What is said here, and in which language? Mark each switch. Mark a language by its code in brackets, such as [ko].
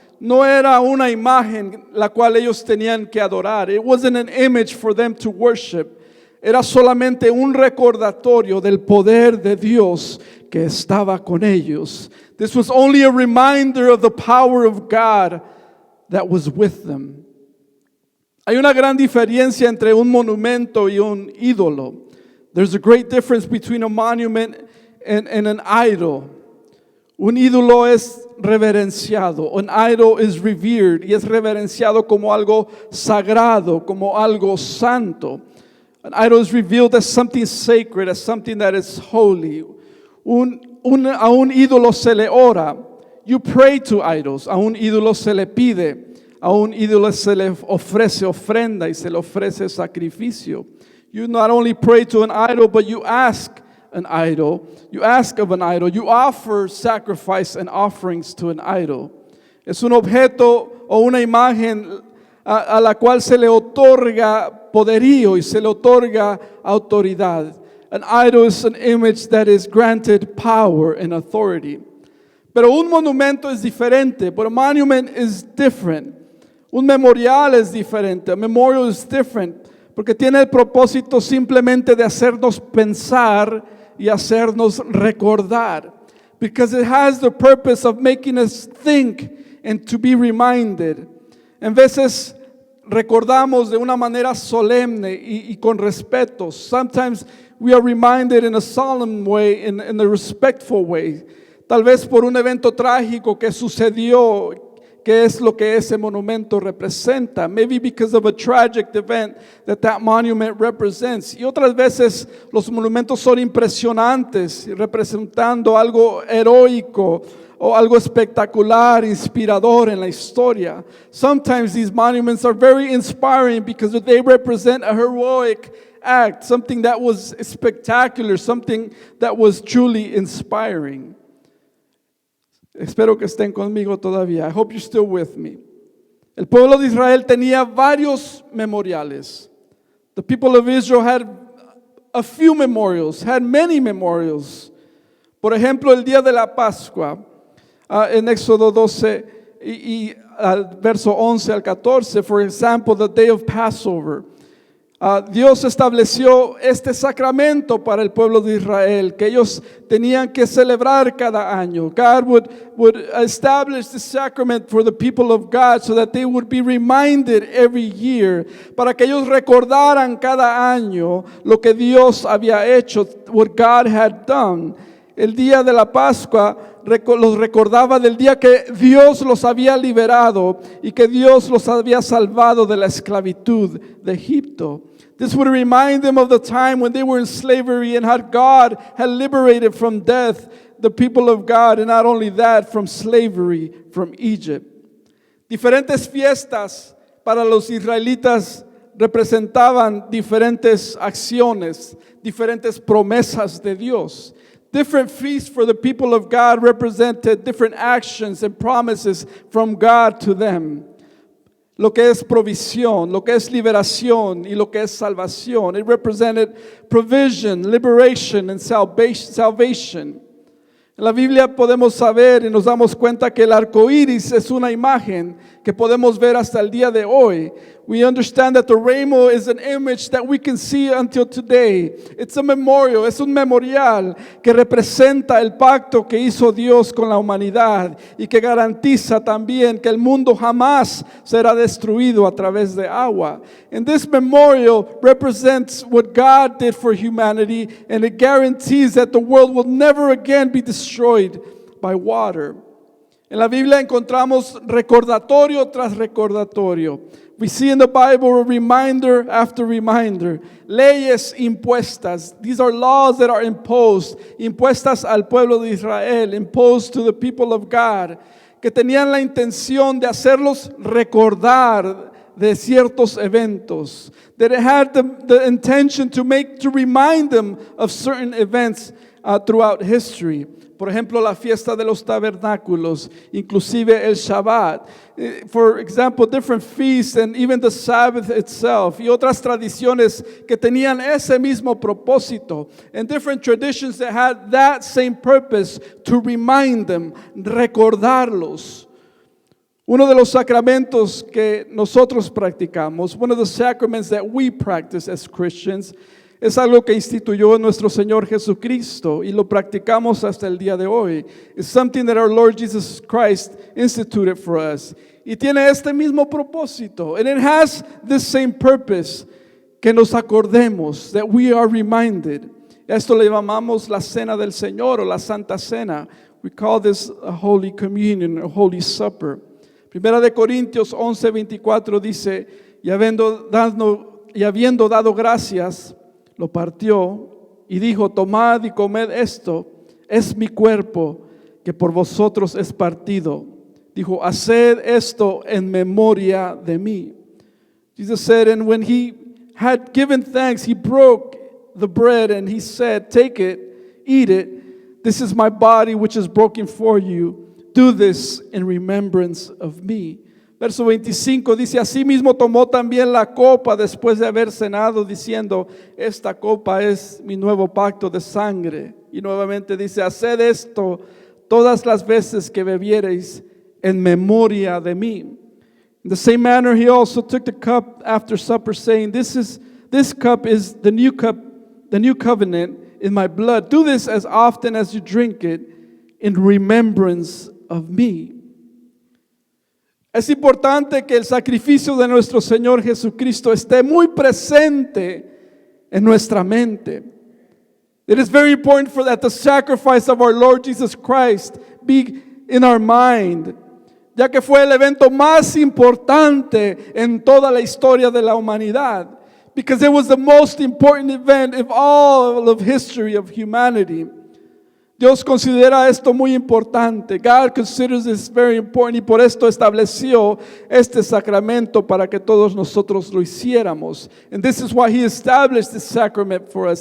[es] No era una imagen la cual ellos tenían que adorar. [en] It wasn't an image for them to worship. [es] Era solamente un recordatorio del poder de Dios que estaba con ellos. [en] This was only a reminder of the power of God that was with them. [es] Hay una gran diferencia entre un monumento y un ídolo. [en] There's a great difference between a monument and an idol. [es] Un ídolo es reverenciado. [en] An idol is revered [es] y es reverenciado como algo sagrado, como algo santo. [en] An idol is revealed as something sacred, as something that is holy. [es] A un ídolo se le ora. [en] You pray to idols. [es] A un ídolo se le pide. A un ídolo se le ofrece ofrenda y se le ofrece sacrificio. [en] You not only pray to an idol, but you ask an idol. You ask of an idol. You offer sacrifice and offerings to an idol. [es] Es un objeto o una imagen a la cual se le otorga poderío y se le otorga autoridad. [en] An idol is an image that is granted power and authority. [es] Pero un monumento es diferente. [en] But a monument is different. [es] Un memorial es diferente. [en] A memorial is different. [es] Porque tiene el propósito simplemente de hacernos pensar y hacernos recordar. [en] Because it has the purpose of making us think and to be reminded. [es] En veces recordamos de una manera solemne y con respeto. [en] Sometimes we are reminded in a solemn way, in a respectful way. [es] Tal vez por un evento trágico que sucedió, que es lo que ese monumento representa. [en] Maybe because of a tragic event that monument represents. [es] Y otras veces los monumentos son impresionantes, representando algo heroico o algo espectacular, inspirador en la historia. [en] Sometimes these monuments are very inspiring because they represent a heroic act, something that was spectacular, something that was truly inspiring. [es] Espero que estén conmigo todavía. [en] I hope you're still with me. [es] El pueblo de Israel tenía varios memoriales. [en] The people of Israel had a few memorials, had many memorials. [es] Por ejemplo, el día de la Pascua, en Éxodo 12 y al verso 11 al 14, [en] for example, the day of Passover. [es] Dios estableció este sacramento para el pueblo de Israel, que ellos tenían que celebrar cada año. [en] God would establish the sacrament for the people of God so that they would be reminded every year, [es] para que ellos recordaran cada año lo que Dios había hecho, [en] what God had done. [es] El día de la Pascua los recordaba del día que Dios los había liberado y que Dios los había salvado de la esclavitud de Egipto. [en] This would remind them of the time when they were in slavery and how God had liberated from death the people of God, and not only that, from slavery from Egypt. [es] Diferentes fiestas para los israelitas representaban diferentes acciones, diferentes promesas de Dios. [en] Different feasts for the people of God represented different actions and promises from God to them. [es] Lo que es provisión, lo que es liberación y lo que es salvación. [en] It represented provision, liberation, and salvation. [es] En la Biblia podemos saber y nos damos cuenta que el arco iris es una imagen que podemos ver hasta el día de hoy. [en] We understand that the rainbow is an image that we can see until today. It's a memorial, [es] es un memorial que representa el pacto que hizo Dios con la humanidad y que garantiza también que el mundo jamás será destruido a través de agua. [en] And this memorial represents what God did for humanity, and it guarantees that the world will never again be destroyed by water. [es] En la Biblia encontramos recordatorio tras recordatorio. [en] We see in the Bible reminder after reminder. [es] Leyes impuestas. [en] These are laws that are [es] impuestas al pueblo de Israel, [en] imposed to the people of God, [es] que tenían la intención de hacerlos recordar de ciertos eventos. [en] That it had the intention to remind them of certain events throughout history. [es] Por ejemplo, la fiesta de los tabernáculos, inclusive el Shabbat. [en] For example, different feasts and even the Sabbath itself. [es] Y otras tradiciones que tenían ese mismo propósito. [en] And different traditions that had that same purpose to remind them, [es] recordarlos. Uno de los sacramentos que nosotros practicamos, [en] one of the sacraments that we practice as Christians, [es] es algo que instituyó nuestro Señor Jesucristo y lo practicamos hasta el día de hoy. [en] It's something that our Lord Jesus Christ instituted for us. [es] Y tiene este mismo propósito. [en] And it has this same purpose, [es] que nos acordemos, [en] that we are reminded. [es] Esto le llamamos la Cena del Señor o la Santa Cena. [en] We call this a Holy Communion, a Holy Supper. [es] Primera de Corintios 11:24 dice, y habiendo dado gracias, lo partió y dijo, tomad y comed esto, es mi cuerpo que por vosotros es partido. Dijo, haced esto en memoria de mí. [en] Jesus said, and when he had given thanks, he broke the bread and he said, take it, eat it. This is my body which is broken for you. Do this in remembrance of me. [es] Verso 25 dice, asimismo tomó también la copa después de haber cenado, diciendo, esta copa es mi nuevo pacto de sangre. Y nuevamente dice, haced esto todas las veces que bebiereis en memoria de mí. [en] In the same manner, he also took the cup after supper, saying, this cup is the new covenant in my blood. Do this as often as you drink it in remembrance of me. [es] Es importante que el sacrificio de nuestro Señor Jesucristo esté muy presente en nuestra mente. [en] It is very important for that the sacrifice of our Lord Jesus Christ be in our mind, [es] ya que fue el evento más importante en toda la historia de la humanidad, [en] because it was the most important event of all of history of humanity. [es] Dios considera esto muy importante. [en] God considers this very important, [es] y por esto estableció este sacramento para que todos nosotros lo hiciéramos. [en] And this is why he established this sacrament for us.